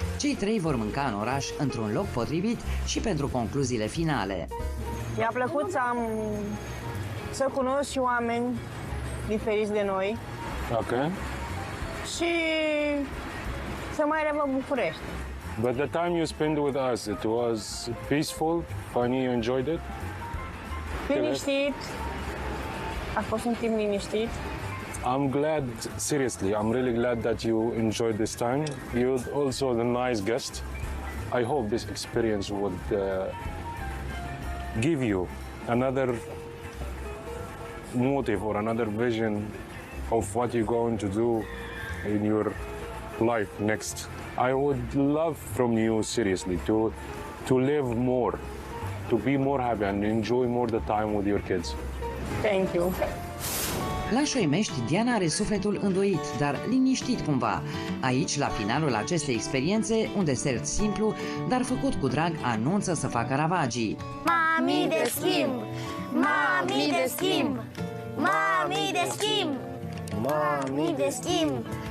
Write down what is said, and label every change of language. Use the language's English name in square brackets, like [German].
[Romanian] Cei trei vor mânca în oraș, într-un loc potrivit și pentru concluziile finale. Mi-a plăcut să cunosc și oameni diferiți de noi Ok. și să mai revă București. [English] But the time you spent with us, it was peaceful, funny, you enjoyed it? [Romanian] Liniștit, a fost un timp liniștit. [English] I'm glad, seriously, I'm really glad that you enjoyed this time. You're also the nice guest. I hope this experience would give you another motive or another vision of what you're going to do in your life next. I would love from you, seriously, to live more, to be more happy and enjoy more the time with your kids. Thank you. [Romanian] La Șoimești, Diana are sufletul îndoit, dar liniștit cumva. Aici, la finalul acestei experiențe, un desert simplu, dar făcut cu drag, anunță să facă ravagii. Mami de schimb! Mami de schimb! Mami de schimb! Mami de schimb!